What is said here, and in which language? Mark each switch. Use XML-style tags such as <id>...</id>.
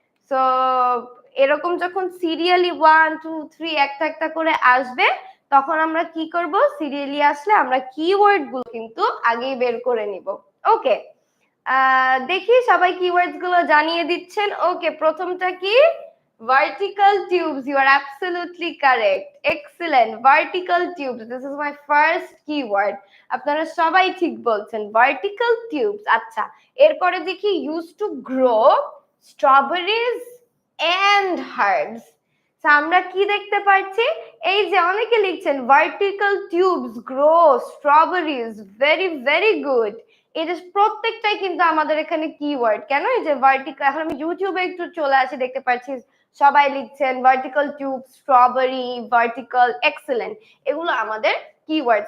<bn>So এরকম যখন serially 1 2 3 একটা একটা করে আসবে, তখন আমরা কি করব, সিরিয়ালি আসলে আমরা কিওয়ার্ড গুলো কিন্তু আগেই বের করে নিব। ওকে, দেখি সবাই কিওয়ার্ডস গুলো জানিয়ে দিচ্ছেন। ওকে, প্রথমটা কি, vertical tubes.</bn> <en>You are absolutely correct. Excellent. Vertical tubes, this is my first keyword.</en> <bn>আপনারা সবাই ঠিক বলছেন, vertical tubes। আচ্ছা, এরপরে দেখি</bn> <en>used to grow strawberries and herbs।</en> <bn>আমরা কি দেখতে পাচ্ছি, এই যে অনেকে লিখছেন</bn> <en>vertical tubes grow strawberries, very very good।</en> <bn>এই যে প্রত্যেকটাই কিন্তু আমাদের এখানে কিওয়ার্ড। কেন? এই যে ভার্টিক্যাল, এখন আমি ইউটিউবে একটু চলে আসি, দেখতে পাচ্ছি সবাই লিখছেন vertical tube, strawberry, vertical, excellent, এগুলো আমাদের কিওয়ার্ড।</bn>